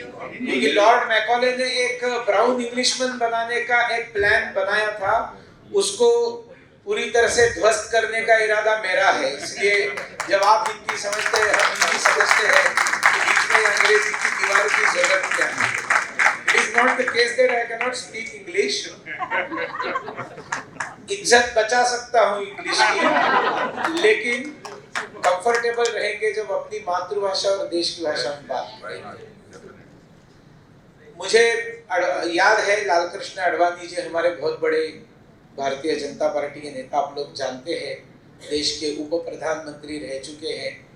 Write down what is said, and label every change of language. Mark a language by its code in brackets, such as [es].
[hi] क्योंकि Lord Macaulay ने एक ब्राउन इंग्लिशमैन बनाने का एक प्लान बनाया था, उसको पूरी तरह से ध्वस्त करने का इरादा मेरा है। इसलिए जब आप हिंदी समझते हैं, हम हिंदी समझते हैं, तो बीच में अंग्रेजी की दीवार की जरूरत क्या है? [en] It is not the case that I cannot speak English. [hi] इज्जत बचा सकता हूँ इंग्लिश की, लेकिन कंफर्टेबल रहेंगे जब अपनी मातृभाषा और देश की भाषा में बात करेंगे। मुझे याद है लालकृष्ण आडवाणी जी हमारे बहुत बड़े भारतीय जनता पार्टी के नेता, आप लोग जानते हैं, देश के उप प्रधानमंत्री रह चुके हैं।